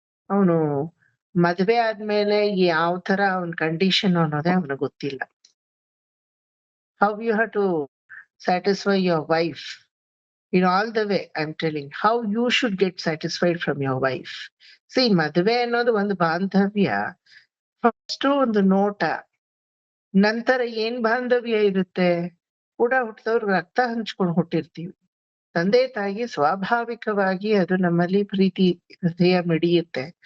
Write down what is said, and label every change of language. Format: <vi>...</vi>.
<kn>ಅವನು ಮದ್ವೆ ಆದ್ಮೇಲೆ ಯಾವ ತರ ಅವನ್ ಕಂಡೀಷನ್ ಅನ್ನೋದೇ ಅವನಿಗೆ ಗೊತ್ತಿಲ್ಲ.</kn> <en>How you have to satisfy your wife in all the way. I'm telling how you should get satisfied from your wife.</en> <kn>See, ಮದುವೆ ಅನ್ನೋದು ಒಂದು ಬಾಂಧವ್ಯ. ಫಸ್ಟ್ ಒಂದು ನೋಟ, ನಂತರ ಏನ್ ಬಾಂಧವ್ಯ ಇರುತ್ತೆ, ಕೂಡ ಹುಟ್ಟಿದವ್ರು ರಕ್ತ ಹಂಚ್ಕೊಂಡು ಹುಟ್ಟಿರ್ತೀವಿ. ತಂದೆ ತಾಯಿ ಸ್ವಾಭಾವಿಕವಾಗಿ ಅದು ನಮ್ಮಲ್ಲಿ ಪ್ರೀತಿ ಹೃದಯ ಮಿಡಿಯುತ್ತೆ.</kn>